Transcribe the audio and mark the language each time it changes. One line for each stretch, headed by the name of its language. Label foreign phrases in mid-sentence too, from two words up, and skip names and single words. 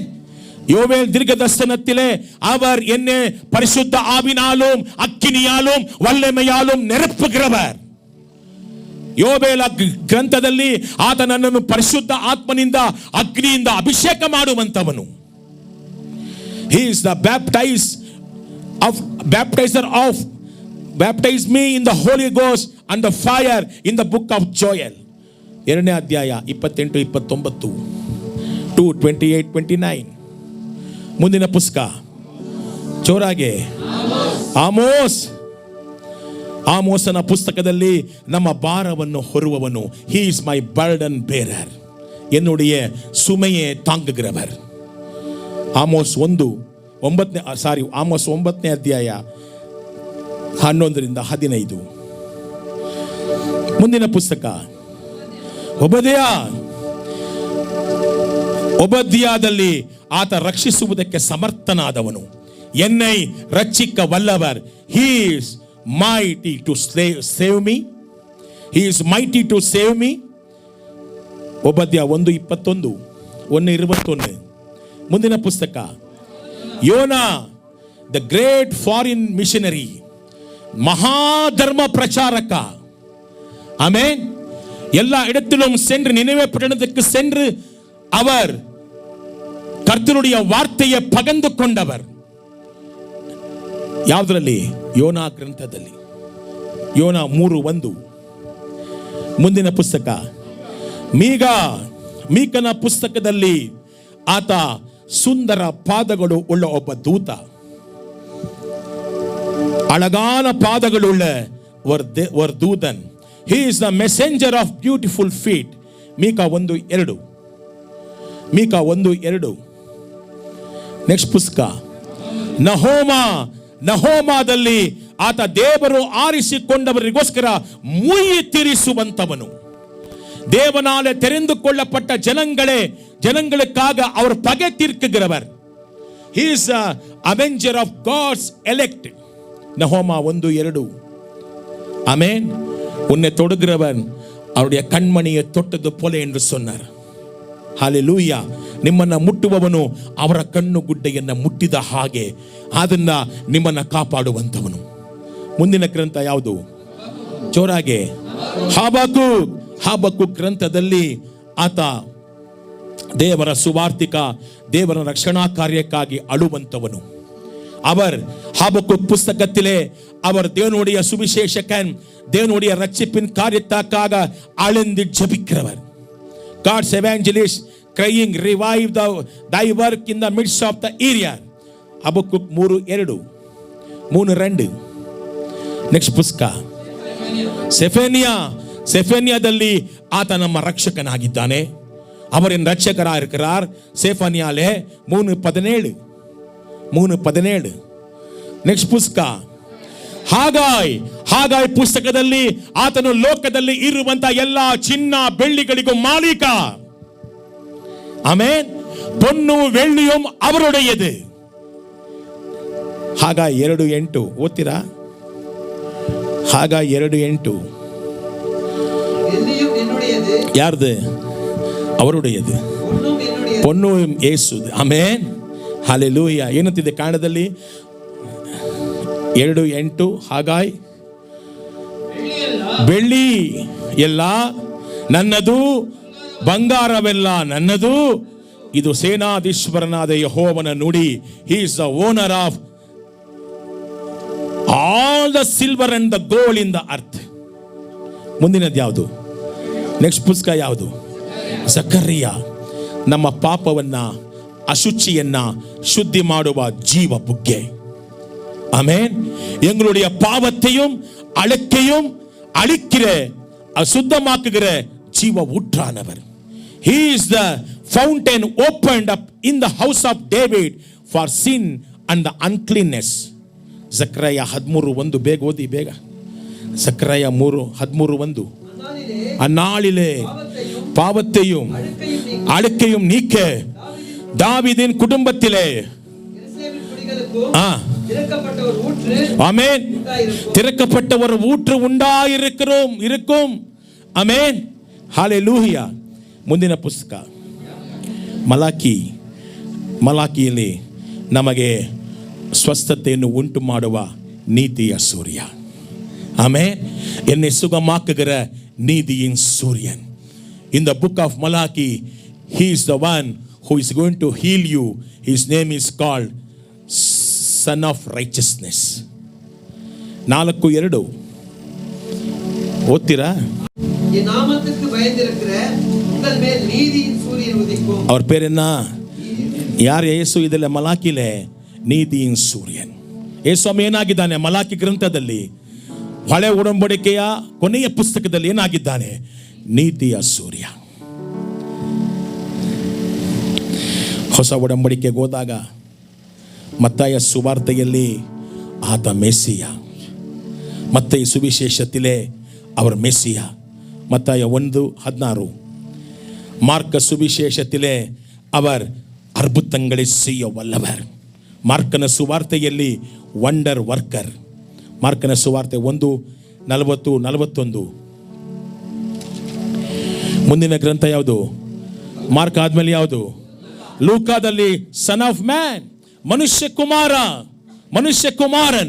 Tamil: யோவேல் தீர்க்கதரிசனத்திலே அவர் என்ன பரிசுத்த ஆவினாலும் அக்கினியாலும் வல்லமையாலும் நிரப்புகிறவர்.
Kannada: ಯೋಬೇಲ ಗ್ರಂಥದಲ್ಲಿ ಆತ ನನ್ನನ್ನು ಪರಿಶುದ್ಧ ಆತ್ಮನಿಂದ ಅಗ್ನಿಯಿಂದ ಅಭಿಷೇಕ ಮಾಡುವಂತವನು.
English: he is the baptizer of baptize me in the Holy Ghost and the fire in the book of Joel.
Kannada: 2ನೇ ಅಧ್ಯಾಯ 28-29, 2:28-29. ಮುಂದಿನ ಪುಸ್ತಕ ಜೋರಾಗೆ ಆಮೋಸನ ಪುಸ್ತಕದಲ್ಲಿ ನಮ್ಮ ಭಾರವನ್ನು ಹೊರುವವನು.
English: he is my burden bearer,
Tamil: என்னுடைய சுமையை தாங்குகிறவர்.
Kannada: ಆಮೋಸ್ 9ನೇ ಅಧ್ಯಾಯ 11-15. ಮುಂದಿನ ಪುಸ್ತಕ ಒಬದ್ಯಾದಲ್ಲಿ ಆತ ರಕ್ಷಿಸುವುದಕ್ಕೆ ಸಮರ್ಥನಾದವನು.
Tamil: என்னை ரட்சிக்க வல்லவர்.
English: he is mighty to save me. he is mighty to save me.
Kannada: ಒಬದ್ಯ 1:21, 1:21. ಮುಂದಿನ ಪುಸ್ತಕ ಯೋನಾ,
English: the great foreign missionary,
Tamil: மகாதர்ம பிரச்சாரಕ. ஆமென். எல்லா இடத்திலும் சென்று நினைவே பட்டணத்துக்கு சென்று அவர் கர்த்தருடைய வார்த்தையை பகிர்ந்து கொண்டவர்.
Kannada: ಯಾವುದರಲ್ಲಿ? ಯೋನಾ ಗ್ರಂಥದಲ್ಲಿ. ಯೋನಾ 3:1. ಮುಂದಿನ ಪುಸ್ತಕ ಮೀಕನ ಪುಸ್ತಕದಲ್ಲಿ ಆತ ಸುಂದರ ಪಾದಗಳು ಉಳ್ಳ ಒಬ್ಬ ದೂತ,
Tamil: அழகான பாதங்களுள்ள ஒரு தூதன்.
English: he is the messenger of beautiful feet.
Kannada: ಮೀಕ 1:2. ನೆಕ್ಸ್ಟ್ ಪುಸ್ತಕ ನಹೋಮದಲ್ಲಿ ಆತ ದೇವರು ಆರಿಸಿಕೊಂಡವರಿಗೋಸ್ಕರ ಮುಯ್ಯಿ ತೀರಿಸುವಂತವನು.
Tamil: தேவனாலே தெரிந்துகொள்ளப்பட்ட ஜனங்களுக்காக அவர் பகை தீர்க்குகிறவர்.
English: he is a avenger of God's elect.
Tamil: நஹோமா 1:2. ஆமென். உன்னை தொடுகிறவன் அவருடைய கண்மணியை தொட்டது போல என்று சொன்னார். ஹalleluya.
Kannada: ನಿಮ್ಮನ್ನ ಮುಟ್ಟುವವನು ಅವರ ಕಣ್ಣು ಗುಡ್ಡೆಯನ್ನು ಮುಟ್ಟಿದ ಹಾಗೆ ಅದನ್ನ ನಿಮ್ಮನ್ನ ಕಾಪಾಡುವಂತವನು. ಮುಂದಿನ ಗ್ರಂಥ ಯಾವುದು? ಜೋರಾಗೆ ಹಾಬಕ್ಕೂಕ್ ಗ್ರಂಥದಲ್ಲಿ ಆತ ದೇವರ ಸುವಾರ್ತಿಕ, ದೇವರ ರಕ್ಷಣಾ ಕಾರ್ಯಕ್ಕಾಗಿ ಅಳುವಂತವನು.
Tamil: அவர் ஹாபக்குக் புஸ்தகத்திலே அவர் தேவனுடைய சுவிசேஷகன், தேவனுடைய ரட்சிப்பின் காரியத்துக்காக அழுந்து ஜெபிக்கிறவர்.
English: God's evangelist crying, revive thy work in the midst of the area.
Kannada: ಹಬಕ್ಕೂಕ್ 3:2. ನೆಕ್ಸ್ಟ್ ಪುಸ್ತಕ ಸೆಫೆನಿಯಾದಲ್ಲಿ ಆತ ನಮ್ಮ ರಕ್ಷಕನಾಗಿದ್ದಾನೆ. ಅವರಿನ ರಕ್ಷಕರಾಗಿರುತ್ತಾರ್. ಸೆಫನಿಯಾಲೆ 3:17. ನೆಕ್ಸ್ಟ್ ಪುಸ್ತಕ ಹಾಗಾಯ್ ಪುಸ್ತಕದಲ್ಲಿ ಆತನು ಲೋಕದಲ್ಲಿ ಇರುವಂತ ಎಲ್ಲ ಚಿನ್ನ ಬೆಳ್ಳಿಗಳಿಗೂ ಮಾಲೀಕ. ಆಮೆನ್.
Tamil: பொன்னு வெள்ளியும் அவருடையது.
Kannada: ಹಾಗಾಯ್ 2:8 ಓದ್ತೀರಾ? ಹಾಗಾಯ್ 2:8. ಯಾರ್ದು?
Tamil: அவருடையது. பொன்னும் இயேசுது. ஆமென்.
Kannada: ಹಲ್ಲೆಲೂಯಾ. ಏನಂತಿದೆ ಕನ್ನಡದಲ್ಲಿ? 2:8 ಹಾಗಾಯ್, ಬೆಳ್ಳಿ ಎಲ್ಲ ನನ್ನದು, ಬಂಗಾರವೆಲ್ಲ ನನ್ನದು. ಇದು ಸೇನಾಧೀಶ್ವರನಾದ ಯೆಹೋವನ ನುಡಿ.
English: He is the owner of all the silver and the gold in the earth.
Kannada: ಮುಂದಿನದು ಯಾವುದು? ನೆಕ್ಸ್ಟ್ ಪುಸ್ತಕ ಯಾವುದು? ಜಕರ್ಯ. ನಮ್ಮ ಪಾಪವನ್ನ, ಅಶುಚಿಯನ್ನ ಶುದ್ಧಿ ಮಾಡುವ ಜೀವ ಬುಗ್ಗೆ.
Tamil: ஆமென். எங்களுடைய பாவத்தையும் அழுக்கையும் அழிக்கிற, அசுத்தமாக்குகிற ஜீவ ஊற்றானவர்.
English: He is the fountain opened up in the house of David for sin and the uncleanness.
Kannada: ಜಕರ್ಯ 13:1 ಬೇಗ ಓದಿ ಬೇಗ. ಜಕರ್ಯ 3:13.
Tamil: அந்நாளிலே பாவத்தையும் அழுக்கையும் நீக்க தாவீதின் குடும்பத்திலே ஆமென் திறக்கப்பட்ட ஒரு ஊற்று இருக்கும்.
Kannada: ಆಮೆನ್. ಹಲ್ಲೆಲೂಯಾ. ಮುಂದಿನ ಪುಸ್ತಕ ಮಲಾಕಿಯಲ್ಲಿ ನಮಗೆ ಸ್ವಸ್ಥತೆಯನ್ನು ಉಂಟು ಮಾಡುವ ನೀತಿಯ ಸೂರ್ಯ. ಆಮೆನ್.
Tamil: என்னை சுகமாக்குகிற நீதியின் சூரியன்.
English: In the book of Malachi, he is the one who is going to heal you. His name is called Son of Righteousness.
Kannada: 4:2 ಓದ್ತೀರಾ?
Tamil: ஈ நாமக்கெ பயந்திருக்கிற உங்கள் மேல் நீதியின் சூரியன் உதிக்கும்.
Kannada: ಅವ್ರ ಪೇರೆನ್ನ ಯಾರು? ಯೇಸು ಇದೆಲ್ಲ ಮಲಾಕಿಲೆ ನೀತಿயின் ಸೂರ್ಯನ್. ಯೇಸು ಏನಾಗಿದ್ದಾನೆ? ಮಲಾಕಿ ಗ್ರಂಥದಲ್ಲಿ, ಹಳೆ ಒಡಂಬಡಿಕೆಯ ಕೊನೆಯ ಪುಸ್ತಕದಲ್ಲಿ ಏನಾಗಿದ್ದಾನೆ? ನೀತಿಯ ಸೂರ್ಯ. ಹೊಸ ಒಡಂಬಡಿಕೆಗೆ ಹೋದಾಗ ಮತ್ತಾಯ ಸುವಾರ್ತೆಯಲ್ಲಿ ಆತ ಮೆಸ್ಸಿಯ, ಮತ್ತಾಯ
Tamil: சுவிசேஷத்திலே அவர் மெஸ்ஸியா. மத்தாய 1:16. மார்க்க சுவிசேஷத்திலே அவர் அற்புதங்களை செய்ய வல்லவர்.
Kannada: ಮಾರ್ಕನ ಸುವಾರ್ತೆಯಲ್ಲಿ
English: wonder worker.
Kannada: ಮಾರ್ಕನ ಸುವಾರ್ತೆ 1:40-41. ಮುಂದಿನ ಗ್ರಂಥ ಯಾವುದು? ಮಾರ್ಕ ಆದ್ಮೇಲೆ ಯಾವುದು? ಲೂಕಾದಲ್ಲಿ
English: Son of Man,
Kannada: ಮನುಷ್ಯ ಕುಮಾರನ್.